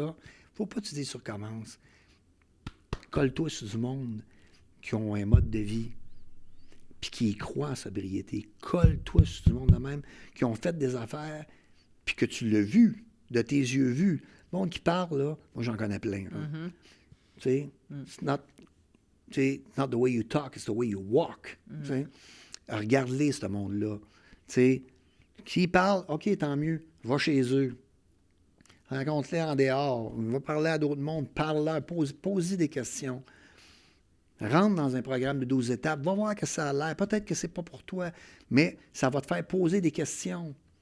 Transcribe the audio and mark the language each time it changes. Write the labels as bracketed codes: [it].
[fr] Il ne faut pas que tu dises tu recommences. Colle-toi sur du monde qui ont un mode de vie puis qui y croient en sobriété. Colle-toi sur du monde de même qui ont fait des affaires puis que tu l'as vu, de tes yeux vus. Le monde qui parle, là, moi, j'en connais plein. Tu sais, [en] it's not the way you talk, it's the way you walk. [fr] Regarde-les, ce monde-là. S'ils parlent, OK, tant mieux. Va chez eux. Rencontre-les en dehors. Va parler à d'autres mondes. Parle-leur. Pose-y des questions. Rentre dans un programme de 12 étapes. Va voir que ça a l'air. Peut-être que c'est pas pour toi, mais ça va te faire poser des questions.